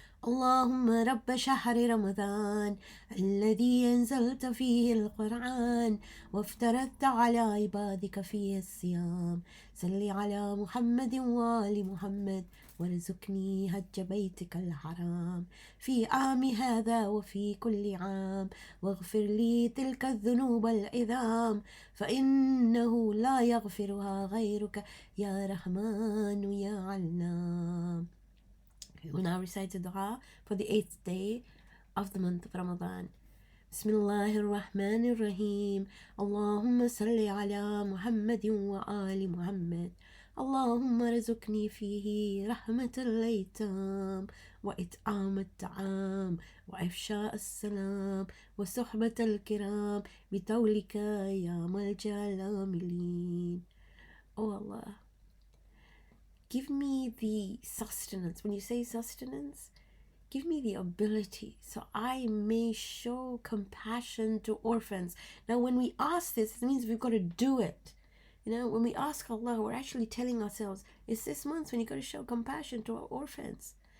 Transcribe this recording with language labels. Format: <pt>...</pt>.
<ar>اللهم رب شهر رمضان الذي أنزلت فيه القرآن وافترضت على عبادك فيه الصيام، صل على محمد وآل محمد وارزقني حج بيتك الحرام في عام هذا وفي كل عام، واغفر لي تلك الذنوب العظام فإنه لا يغفرها غيرك يا رحمن يا علام.</ar> <en>We will now recite the dua for the 8th day of the month of Ramadan.</en> <ar>بسم الله الرحمن الرحيم. اللهم صل على محمد وآل محمد. اللهم رزقني فيه رحمة الأيتام وإطعام الطعام وإفشاء السلام وصحبة الكرام بطولك يا ملجأ العاملين.</ar> <en>Oh Allah, give me the sustenance. When you say sustenance, give me the ability so I may show compassion to orphans. Now, when we ask this, it means we've got to do it. You know, when we ask Allah, we're actually telling ourselves, it's this month when you've got to show compassion to our orphans.</en>